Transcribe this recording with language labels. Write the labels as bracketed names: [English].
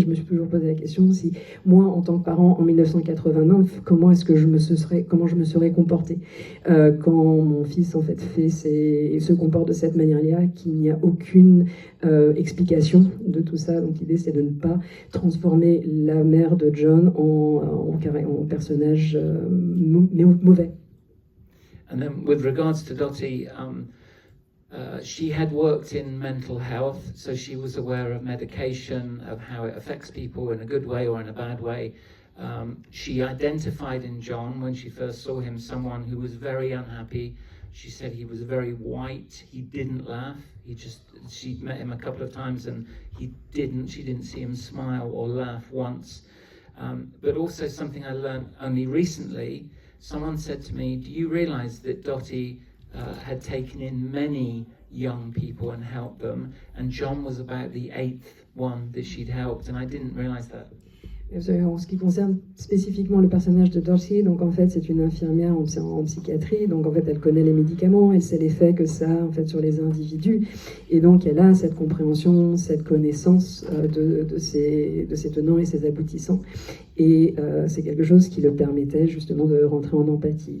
[French] Et je me suis toujours posé la question si moi en tant que parent en 1989 comment je me serais comportée quand mon fils en fait se comporte de cette manière-là, qu'il n'y a aucune explication de tout ça. Donc l'idée c'est de ne pas transformer la mère de John en personnage mauvais. [English] And then with regards to Dottie, she had worked in mental health, so she was aware of medication, of how it affects people in a good way or in a bad way. She identified in John, when she first saw him, someone who was very unhappy. She said he was very white, he didn't laugh. She'd met him a couple of times and she didn't see him smile or laugh once. But also something I learned only recently, someone said to me, do you realize that Dottie had taken in many young people and helped them, and John was about the 8th one that she'd helped, and I didn't realize that. [French] En ce qui concerne spécifiquement le personnage de Dottie, donc en fait c'est une infirmière en psychiatrie, donc en fait elle connaît les médicaments, elle sait l'effet que ça a en fait sur les individus, et donc elle a cette compréhension, cette connaissance de ses tenants et ses aboutissants, et c'est quelque chose qui le permettait justement de rentrer en empathie.